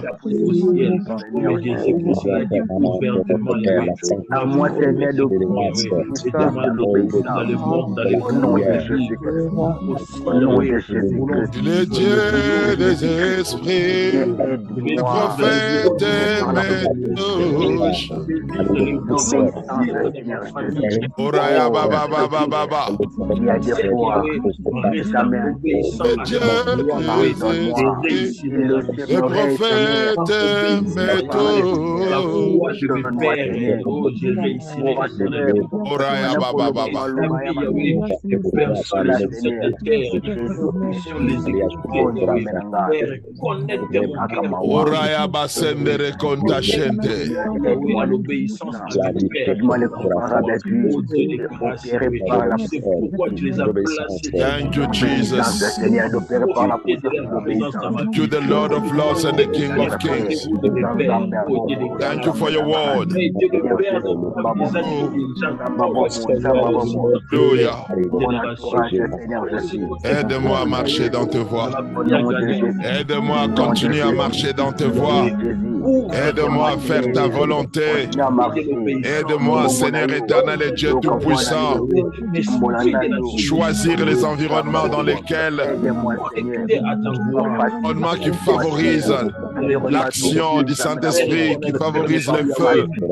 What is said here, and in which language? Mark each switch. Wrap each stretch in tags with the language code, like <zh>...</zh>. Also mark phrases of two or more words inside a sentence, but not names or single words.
<fr>Le Dieu des esprits, le prophète Métouche. Oraya baba baba baba. Le Dieu des esprits, le prophète Métouche. Oraya baba baba. Oraya basendere kontashente.</fr> <en>Thank you, Jesus. Thank you, the Lord of Lords and the King of Kings. Thank you for your word. Hallelujah.</en> <fr>Aide-moi à marcher dans tes voies. Aide-moi à continuer à marcher dans tes voies. Aide-moi à faire ta volonté. Aide-moi, Seigneur éternel et Dieu tout-puissant, choisir les environnements dans lesquels environnements qui favorisent l'action du Saint-Esprit, qui favorise le feu.</fr>